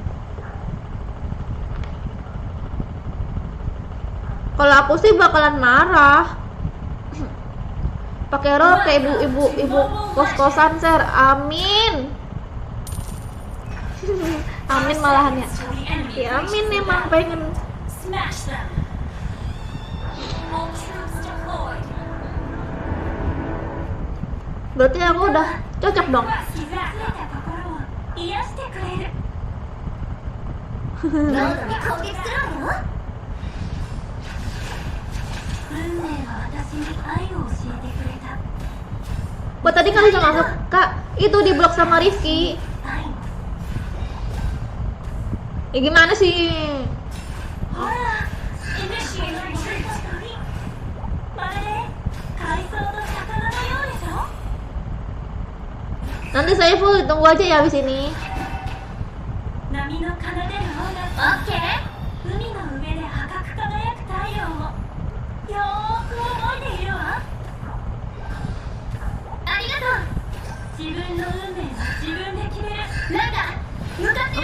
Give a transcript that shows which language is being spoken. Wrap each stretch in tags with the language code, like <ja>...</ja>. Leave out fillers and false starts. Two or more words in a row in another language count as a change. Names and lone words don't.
<id>Kalau aku sih bakalan marah. Pakai rok kayak ibu kos-kosan, Ser. Amin. Amin malahan ya. Ya amin emang pengen.</id> <en>Smash them. All troops deployed.</en> <id>Berarti aku udah cocok dong.</id> <ja>傷ついた心を癒してくれる。ロードに攻撃するわよ。運命は私に愛を教えてくれた。</ja> <id>Kok tadi nggak bisa masuk, Kak? Itu di blok sama Rizky.</id> <ja>愛。</ja> <id>Ya gimana sih?</id> <en>ほら、initiate retreat。</en> <ja>まるで海藻の魚のようでしょ。</ja> <id>Nanti saya full, tunggu aja ya habis ini.</id> <ja>波の奏でる音楽。オッケー。海の上で赤く輝く太陽をよーく覚えているわ。ありがとう。自分の運命は自分で決める。なんだ、向かって</ja>